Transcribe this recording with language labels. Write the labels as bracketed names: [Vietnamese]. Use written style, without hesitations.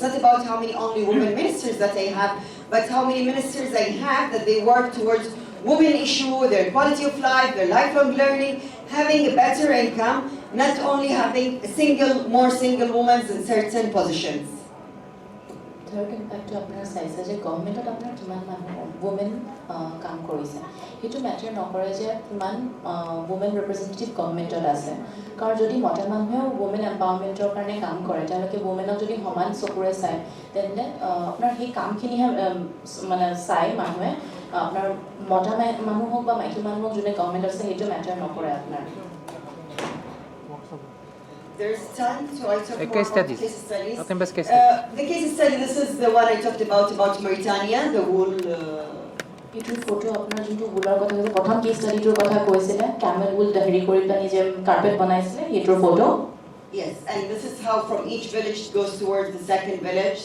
[English] It's not about how many only women ministers that I have, but how many ministers I have that they work towards women issue, their quality of life, their lifelong learning, having a better income, not only having more single women in certain positions. Third impact [Assamese] আপোনাৰ চাইছে যে গভৰ্ণমেণ্টত আপোনাৰ কিমান মানুহ women কাম কৰিছে সেইটো matter নকৰে যে কিমান women representative গভৰ্ণমেণ্টত আছে কাৰণ যদি মতা মানুহেও women empowermentৰ কাৰণে কাম কৰে তেওঁলোকে womenক যদি সমান চকুৰে চায় তেন্তে আপোনাৰ সেই কামখিনিহে মানে চাই মানুহে আপোনাৰ মতা মানুহ হওক বা মাইকী মানুহ হওক যোনে গভৰ্ণমেণ্টত আছে সেইটো মেটাৰ নকৰে আপোনাৰ [English] There's time, so I talk more case about studies. case studies. Okay, best case studies. The case study, this is the one I talked about Mauritania, the wool. [Assamese] এইটো ফটো আপোনাৰ যোনটো woolৰ কথা কৈছে প্ৰথম কেছ ষ্টাডিটোৰ কথা কৈছিলে camel wool হেৰি কৰি পেলাই যে কাৰ্পেট বনাইছিলে এইটোৰ photo [English] Yes, and this is how from each village it goes towards the second village.